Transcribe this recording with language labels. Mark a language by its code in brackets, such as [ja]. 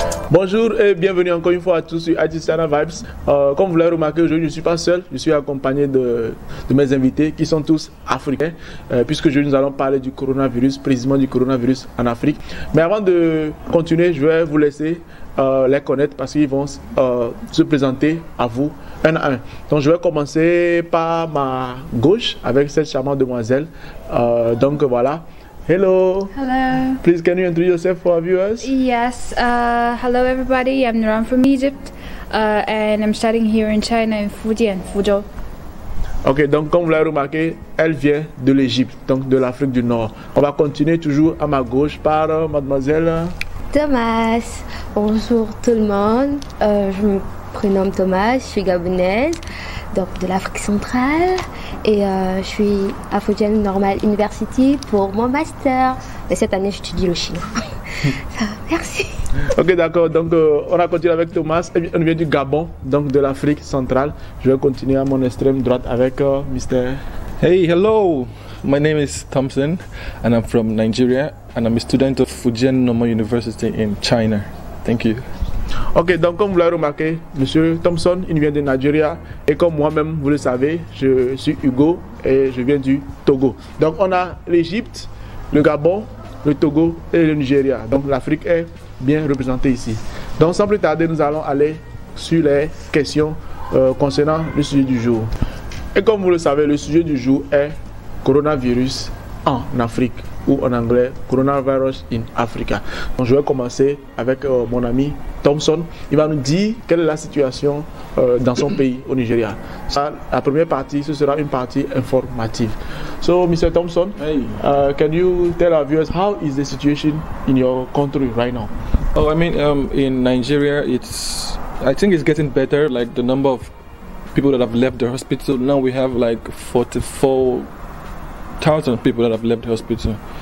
[fr] Bonjour et bienvenue encore une fois à tous sur ITC China Vibes. Comme vous l'avez remarqué, aujourd'hui je ne suis pas seul, je suis accompagné de mes invités qui sont tous africains, puisque aujourd'hui nous allons parler du coronavirus, précisément du coronavirus en Afrique. Mais avant de continuer, je vais vous laisser les connaître parce qu'ils vont se présenter à vous un à un. Donc je vais commencer par ma gauche avec cette charmante demoiselle. Donc voilà. [en] Hello. Hello. Please, can you introduce yourself for our viewers? Yes. Hello, everybody. I'm Nuran from Egypt, and I'm studying here in China in Fujian, Fuzhou. [fr] Ok, donc comme vous l'avez remarqué, elle vient de l'Égypte, donc de l'Afrique du Nord. On va continuer toujours à ma gauche par mademoiselle Thomas. Bonjour tout le monde. Je me prénomme Thomas, je suis gabonaise, donc de l'Afrique centrale. Et je suis à Fujian Normal University pour mon master. Et cette année, j'étudie le chinois. Merci. Ok, d'accord. Donc, on a continué avec Thomas. On vient du Gabon, donc de l'Afrique centrale. Je vais continuer à mon extrême droite avec Mr. [en] Hey, hello. My name is Thompson, and I'm from Nigeria, and I'm a student of Fujian Normal University in China. Thank you. [fr] Ok, donc comme vous l'avez remarqué, Monsieur Thompson, il vient de Nigeria, et comme moi-même, vous le savez, je suis Hugo et je viens du Togo. Donc on a l'Égypte, le Gabon, le Togo et le Nigeria. Donc l'Afrique est bien représentée ici. Donc sans plus tarder, nous allons aller sur les questions concernant le sujet du jour. Et comme vous le savez, le sujet du jour est coronavirus en Afrique, ou en anglais [en] coronavirus in Africa. [fr] Donc je vais commencer avec mon ami Thompson. Il va nous dire quelle est la situation dans son pays, au Nigeria. La première partie, ce sera une partie informative. [en] So, Mr. Thompson, Hey. Can you tell our viewers how is the situation in your country right now? Oh, I mean, in Nigeria, I think it's getting better. Like the number of people that have left the hospital, now we have like 44,000 people that have left the hospital.